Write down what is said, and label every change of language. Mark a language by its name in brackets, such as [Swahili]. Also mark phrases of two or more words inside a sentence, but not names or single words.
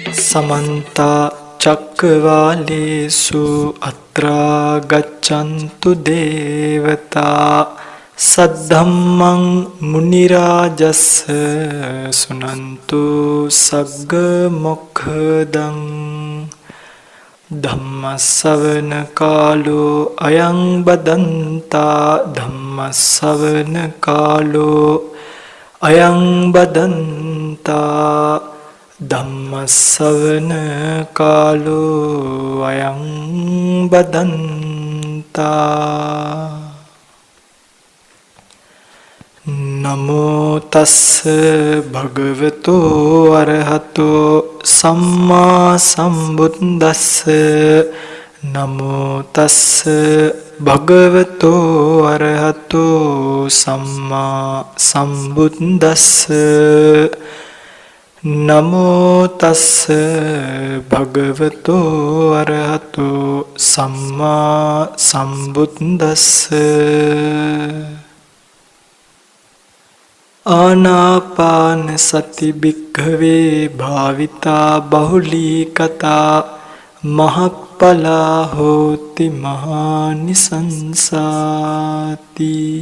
[Pali] समन्त चक्रवालेषु अत्रा गच्छन्तु देवता सद्धम्मं मुनिराजस्य सुनन्तु सग्ग मोक्षदं धम्मස්සවන කාලෝ අයං බදන්තා ධම්මස්සවන කාලෝ අයං බදන්තා ධම්මස්සවන කාලෝ අයං බදන්තා නමෝ තස්ස භගවතෝ අරහතෝ සම්මා සම්බුද්දස්ස නමෝ තස්ස භගවතෝ අරහතෝ සම්මා සම්බුද්දස්ස නමෝ තස්ස භගවතෝ අරහතෝ සම්මා සම්බුද්දස්ස ආනාපාන සති භික්ඛවේ භාවිතා බහුලී කතා මහප්පලා හෝති මහානිසංසාති.